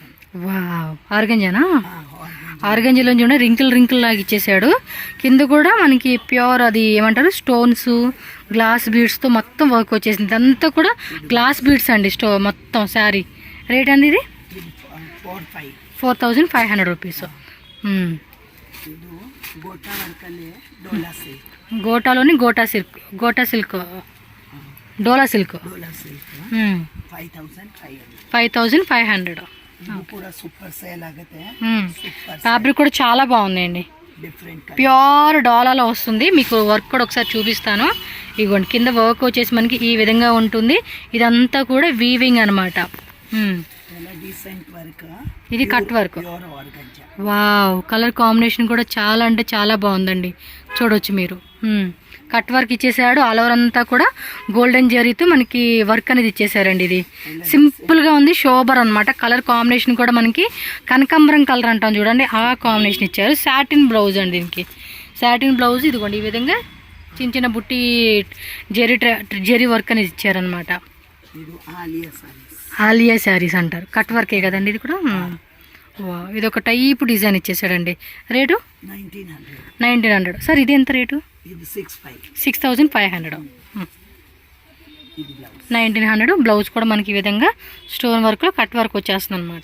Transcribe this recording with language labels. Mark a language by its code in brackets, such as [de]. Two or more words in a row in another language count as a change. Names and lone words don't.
[te] వావ్, ఆర్గంజానా? ఆర్గంజాలో చూడండి రింకిల్ లాగా ఇచ్చేసాడు. కింద కూడా మనకి ప్యూర్ అది ఏమంటారు స్టోన్స్, గ్లాస్ బీడ్స్తో మొత్తం వర్క్ వచ్చేసింది. ఇదంతా కూడా [en] glass beads [te] అండి మొత్తం శారీ. రేట్ అండి ఇది? 4500 రూపీస్. [kn] ಇದು ಗೋಟಾ ವರ್ಕ್ ಅಲ್ಲಿ ಡೋಲಾ ಸಿಲ್ಕ್. [te] గోటాలోని గోటా సిల్క్, డోలా సిల్క్. 5500. 5500. [kn] ಇದು ಕೂಡ [en] super sale [kn] ಆಗುತ್ತೆ. ಸೂಪರ್ [te] ఫ్యాబ్రిక్ కూడా చాలా బాగుందండి. డిఫరెంట్ ప్యూర్ డోలాలో వస్తుంది. మీకు వర్క్ కూడా ఒకసారి చూపిస్తాను. ఇదిగోండి, కింద వర్క్ వచ్చేసి మనకి ఈ విధంగా ఉంటుంది. ఇదంతా కూడా వీవింగ్ అనమాట. [en] ಎಲ್ಲ decent work. ఇది cut work. pure organza. [te] వావ్, [en] color combination [te] కూడా చాలా అంటే చాలా బాగుందండి, చూడొచ్చు మీరు. [en] cut work ఇచ్చేసాడు. all over [te] అంతా కూడా గోల్డెన్ జరీతో మనకి వర్క్ అనేది ఇచ్చేసారండి. ఇది సింపుల్గా ఉంది, షోబర్ అనమాట. [en] color combination [te] కూడా మనకి కనకాంబరం కలర్ అంటాం చూడండి, ఆ కాంబినేషన్ ఇచ్చారు. [en] satin blouse [te] అండి దీనికి. [en] satin blouse [te] ఇదిగోండి ఈ విధంగా చిన్న బుట్టి జరీ వర్క్ అనేది ఇచ్చారనమాట. [kn] ಇದು ಆಲಿಯಾ ಸಾರೀಸ್. [te] ఆలియా శారీస్ అంటారు. కట్ వర్కే కదండి ఇది కూడా. ఇది ఒక [en] type design [te] ఇచ్చేసాడండి. రేటు 1900. సార్ ఇది ఎంత రేటు? [kn] ಇದು 65. 6500. [te] ఇది బ్లౌజ్ 1900. బ్లౌజ్ కూడా మనకి ఈ విధంగా స్టోన్ వర్క్లో [en] cut work [te] వచ్చేస్తుంది అనమాట.